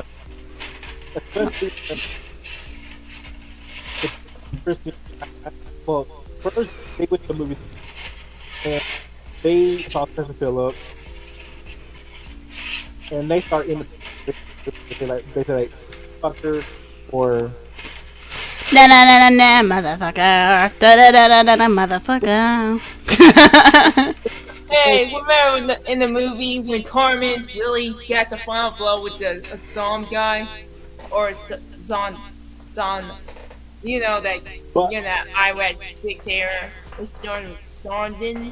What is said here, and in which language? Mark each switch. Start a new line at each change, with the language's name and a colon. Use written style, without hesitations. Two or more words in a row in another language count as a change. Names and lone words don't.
English: Especially well, first they went to the movie and they saw Spencer Phillips and they start imitating. They say like fucker or na na na na na motherfucker, da da da da da motherfucker. Hey, remember in the movie when Carmen really got the final blow with the Zom guy? Or Zon, you know, that, you know, Iraq dictator, Sondin?